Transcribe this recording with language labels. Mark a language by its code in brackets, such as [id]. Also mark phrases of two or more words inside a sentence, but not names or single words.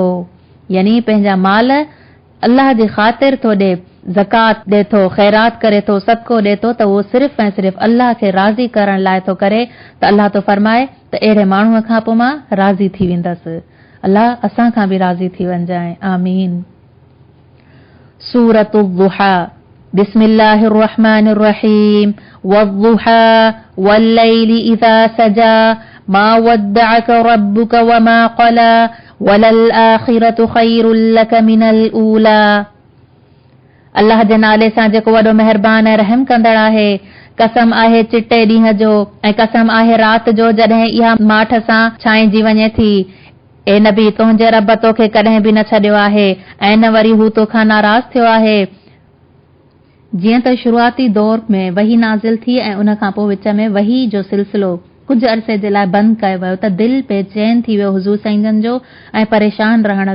[sd] यानी पंहिंजा माल अल्लाह जी ख़ातिर थो ॾे, ज़कात ॾे थो, ख़ैरात करे थो, सदको ॾे थो, त उहो सिर्फ़ ऐं सिर्फ़ अल्लाह खे राज़ी करण लाइ थो करे। त अल्लाह थो फरमाए त अहिड़े माण्हूअ खां पोइ मां राज़ी थी वेंदसि। अल्लाह असां खां बि राज़ी थी वञजाए, आमीन। सूरतुल दुहा। [ar] بسم الله الرحمن الرحيم والضحى والليل إذا سجى ما ودعك ربك وما قلى وللآخرة خير لك من الأولى. [sd] अल्लाह जे नाले सां जेको वॾो महिरबान ऐं रहम कंदड़ आहे। कसम आहे चिटे ॾींहं जो ऐं कसम आहे राति जो जॾहिं इहा माठ सां छांइजी वञे थी। ए नबी, तुंहिंजे रब तोखे कॾहिं बि न छॾियो आहे ऐं न वरी हू तोखां नाराज़ थियो आहे। जीअं त शुरूआती दौर में वही नाज़िल थी ऐं उन खां पोइ विच में वही जो सिलसिलो कुझु अरसे जे लाइ बंदि कयो वियो, त दिलि बेचैन थी वियो हुज़ूर सईदन जो ऐं परेशान रहण लॻो।